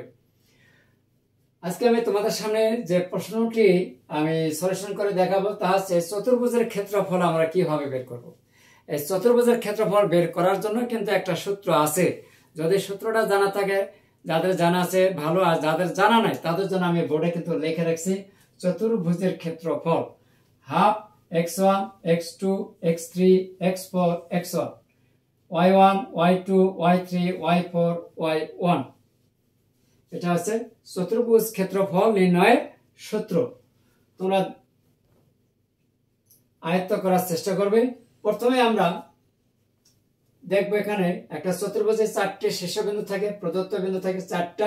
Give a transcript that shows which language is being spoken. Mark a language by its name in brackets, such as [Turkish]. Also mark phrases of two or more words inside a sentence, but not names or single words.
[Bangla] আজকে আমি তোমাদের সামনে যে প্রশ্নটি আমি সলিউশন করে দেখাবো তা হচ্ছে চতুর্ভুজের ক্ষেত্রফল আমরা কিভাবে বের করব। এই চতুর্ভুজের ক্ষেত্রফল বের করার জন্য কিন্তু একটা সূত্র আছে। যদি সূত্রটা জানা থাকে, যাদের জানা আছে ভালো, আর যাদের জানা নাই তাদের জন্য আমি বোর্ডে কিন্তু লিখে রাখছি চতুর্ভুজের ক্ষেত্রফল হাফ x1 x2 x3 x4 x1 y1 y2 y3 y4 y1। এটা হচ্ছে চতুর্ভুজ ক্ষেত্রফল নির্ণয়ের সূত্র। তোমরা আয়ত্ত করার চেষ্টা করবে। প্রথমে আমরা দেখবো এখানে একটা চতুর্ভুজে চারটি শীর্ষবিন্দু থাকে, প্রদত্ত বিন্দু থাকে চারটা।